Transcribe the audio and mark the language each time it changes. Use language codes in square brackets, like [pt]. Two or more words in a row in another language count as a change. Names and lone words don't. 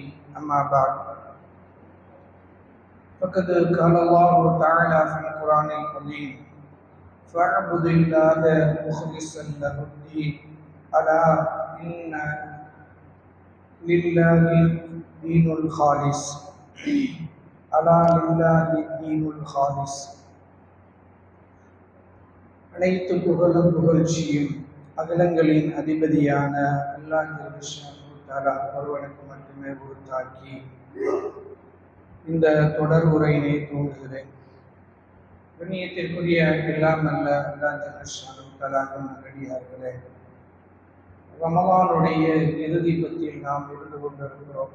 [ar] أما بعد، فقد قال الله تعالى في القرآن الكريم: فاعبد الله مخلصا له الدين ألا إن لله الدين الخالص ألا لله الدين الخالص. [ta] அனைத்து புகழும் புகழ்ச்சியும் அகிலங்களின் அதிபதியான அல்லாஹ் ஒருவனுக்கு மட்டுமே உரித்தாக்கி இந்த தொடர் உரையினை தூங்குகிறேன். கண்ணியத்திற்குரிய எல்லாம் அல்ல அல்லாஹ் நல்லடியார்களே, ரமலானுடைய இறுதி பத்தில் நாம் இருந்து கொண்டிருக்கிறோம்.